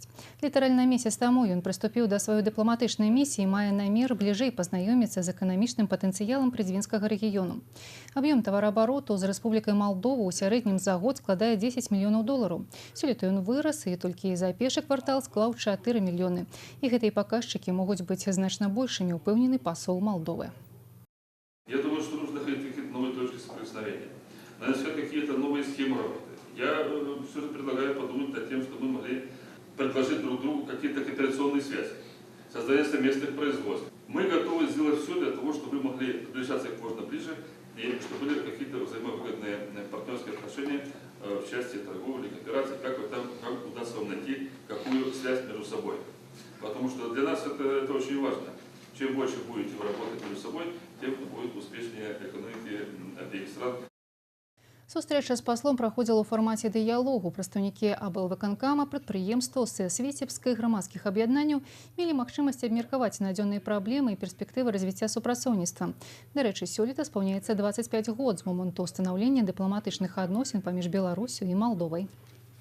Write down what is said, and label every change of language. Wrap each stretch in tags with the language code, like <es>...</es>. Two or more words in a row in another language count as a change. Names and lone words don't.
<be>Літаральна месяц таму ён прыступіў да сваёй дыпламатычнай місіі, мае намер бліжэй пазнаёміцца з эканамічным патэнцыялам прыдзвінскага рэгіёну. Аб'ём тавараабароту з Рэспублікай Молдова ў сярэднім за год складае 10 мільёнаў долараў. Сёлета ён вырас і толькі за першы квартал склаў 4 мільёны. І гэтыя паказчыкі могуць быць значна большымі, упэўнены пасол Молдовы.</be> <ru>Я думаю, что нужно находить какие-то новые точки соприкосновения. Надо искать какие-то новые схемы работы. Я все же предлагаю подумать над тем, что мы могли предложить друг другу какие-то кооперационные связи, создание совместных производств. Мы готовы сделать все для того, чтобы вы могли приближаться как можно ближе и чтобы были какие-то взаимовыгодные партнерские отношения в части торговли, кооперации, как удастся вам найти какую связь между собой. Потому что для нас это очень важно. Чем больше будете вы работать между собой, тем будет успешнее экономики обеих стран.</ru> <be>Сустрэча з паслом праходзіла ў фармаце дыялогу. Прадстаўнікі аблвыканкама, прадпрыемстваў, СЭС Віцебскай, грамадскіх аб'яднанняў мелі магчымасць абмеркаваць надзённыя праблемы і перспектывы развіцця супрацоўніцтва. Дарэчы, сёлета спаўняецца 25 год з моманту ўстанаўлення дыпламатычных адносін паміж Беларусю і Молдовай.</be>